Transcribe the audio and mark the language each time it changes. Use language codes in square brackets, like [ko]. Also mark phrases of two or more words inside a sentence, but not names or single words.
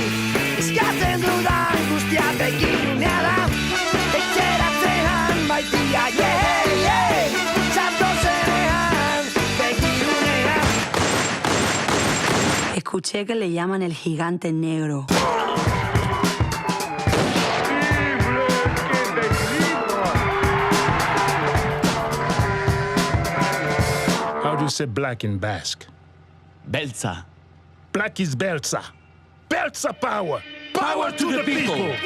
[eu] Eskatzen dudan guztia begirunea da, etxeratzean maitia, Zatozenean begirunea. [es] Escuché que le llaman el gigante negro. [en] How do you say black in Basque? [eu] Beltza. [en] Black is Belza. Belza power! Power to the people!